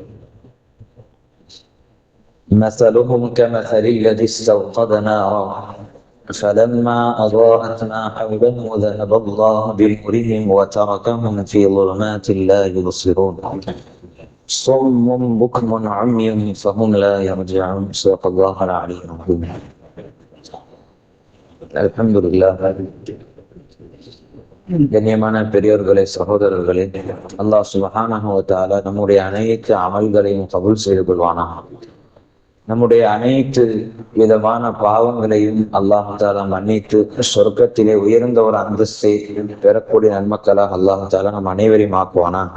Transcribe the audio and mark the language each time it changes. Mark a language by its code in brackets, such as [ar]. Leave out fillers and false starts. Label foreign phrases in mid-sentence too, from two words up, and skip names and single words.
[ar] مثلهم كمثل الذي استوقد نارا فلما أضاءت ما حوله ذهب الله بنورهم وتركهم في ظلمات لا يبصرون صم بكم عمي فهم لا يرجعون. صدق الله العلي العظيم. [ta] அல்ஹம்துலில்லாஹ். கண்ணியமான பெரியோர்களே, சகோதரர்களே, அல்லாஹ் [ar] سبحانه و تعالى [ta] நம்முடைய அனைத்து அமல்களையும் கபூல் செய்து கொள்வானாக. நம்முடைய அனைத்து விதமான பாவங்களையும் அல்லாஹ் தஆலா மன்னித்து சொர்க்கத்திலே உயர்ந்த ஒரு அந்தஸ்தை பெறக்கூடிய நன்மக்களாக அல்லாஹ் தஆலா நம் அனைவரையும் ஆக்குவானாக.